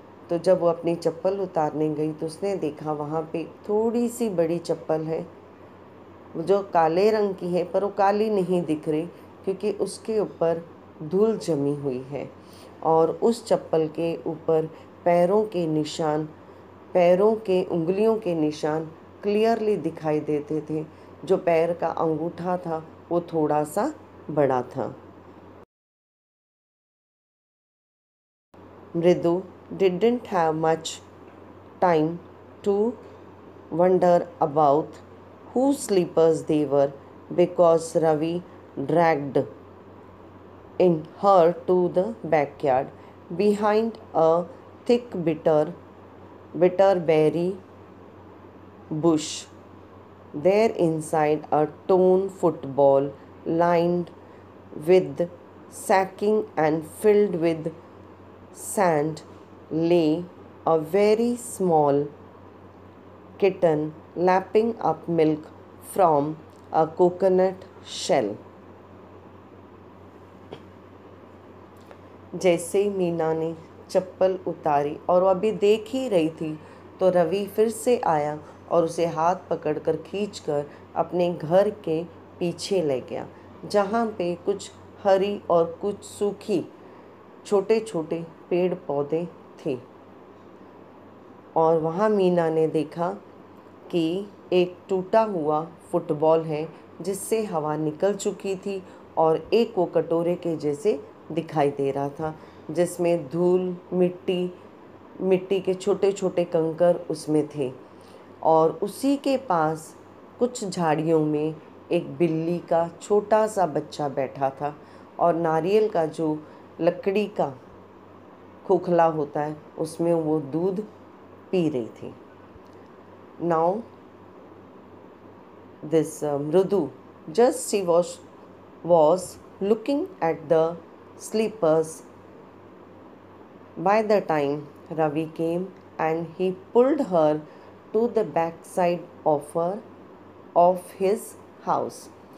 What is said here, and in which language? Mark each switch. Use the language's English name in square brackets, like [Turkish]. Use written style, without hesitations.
[Hindi] तो जब वो अपनी चप्पल उतारने गई तो उसने देखा वहाँ पे थोड़ी सी बड़ी चप्पल है जो काले रंग की है, पर वो काली नहीं दिख रही क्योंकि उसके ऊपर धूल जमी हुई है और उस चप्पल के ऊपर पैरों के निशान, पैरों के उंगलियों के निशान क्लियरली दिखाई देते थे। जो पैर का अंगूठा था वो थोड़ा सा बड़ा था। [English] Mridu didn't have much time to wonder about whose slippers they were because Ravi dragged in her to the backyard behind a thick bitterberry bush. There inside a torn football lined with sacking and filled with sand lay a very small kitten lapping up milk from a coconut shell. [Hindi] जैसे मीना ने चप्पल उतारी और वो अभी देख ही रही थी तो रवि फिर से आया और उसे हाथ पकड़कर खींचकर अपने घर के पीछे ले गया, जहाँ पे कुछ हरी और कुछ सूखी छोटे छोटे पेड़ पौधे थे। और वहाँ मीना ने देखा कि एक टूटा हुआ फुटबॉल है जिससे हवा निकल चुकी थी और एक वो कटोरे के जैसे दिखाई दे रहा था जिसमें धूल, मिट्टी के छोटे छोटे कंकर उसमें थे। और उसी के पास कुछ झाड़ियों में एक बिल्ली का छोटा सा बच्चा बैठा था और नारियल का जो लकड़ी का खोखला होता है उसमें वो दूध पी रही थी। [English] Now this Mrudu, just she was looking at the slippers By the time Ravi came and he pulled her to the backside of his house.